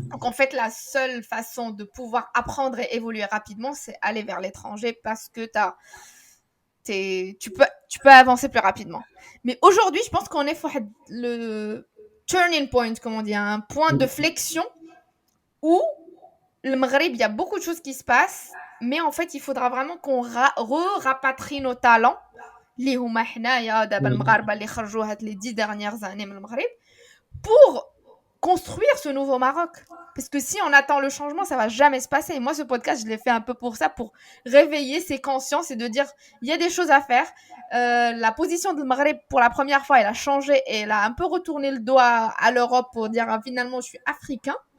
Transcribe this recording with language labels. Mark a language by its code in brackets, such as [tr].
[fr] Donc, en fait, la seule façon de pouvoir apprendre et évoluer rapidement, c'est aller vers l'étranger parce que tu peux avancer plus rapidement. Mais aujourd'hui, je pense qu'on est sur le turning point, comme on dit, un point de flexion où le Maghreb, il y a beaucoup de choses qui se passent, mais en fait, il faudra vraiment qu'on re-rapatrie nos talents. [ar] اللي هما حنايا دابا المغاربه اللي خرجوا هاد [fr] les 10 dernières années [ar] من المغرب [fr] pour construire ce nouveau Maroc. Parce que si on attend le changement, ça va jamais se passer. Et moi, ce podcast, je l'ai fait un peu pour ça, pour réveiller ces consciences et de dire, il y a des choses à faire. La position de Maghreb, pour la première fois, elle a changé et elle a un peu retourné le dos à l'Europe pour dire, ah, finalement, je suis africain.